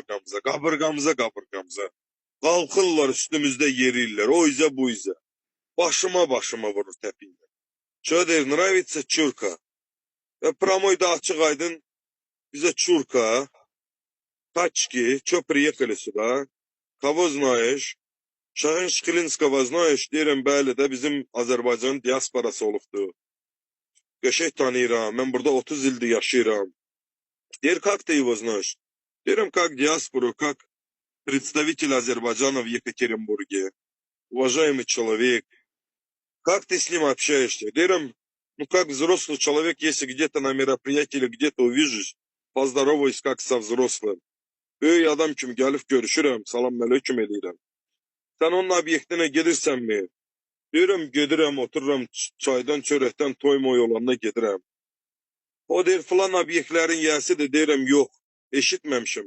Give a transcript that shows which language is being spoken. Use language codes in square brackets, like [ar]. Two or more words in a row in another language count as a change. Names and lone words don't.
[az] Qalxırlar üstümüzdə yerirlər, o izə bu izə. Başıma vurur təpiylə. Что deyir, [ru] нравится чурка. [az] Və promoyda açıq aydın bizə [ru] чурка, тачки, что приехали сюда, kого знаешь, [az] Şahin Şkilinskova знаешь, deyirəm, bəli də bizim Azərbaycanın diasporası olubdur. Qəşək tanıyıram, mən burada 30 ildir yaşayıram. Deyir, [ru] как ты его знаешь? Deyirəm, как диаспору, как представитель Азербайджана в Екатеринбурге. Уважаемый человек. Как ты с ним общаешься? Deyirəm, ну как взрослый человек, если где-то на мероприятии или где-то увижусь, поздороваюсь как со взрослым. [az] Böyük adam kimi gəlib görüşürəm, salam aleyküm eləyirəm. Sən onun obyektinə gedirsənmi? Deyirəm, gedirəm, otururam, çaydan, çörəkdən, toymoy olanda gedirəm. O deyir, filan obyektlərin yəsidir, deyirəm, yox, eşitməmişim.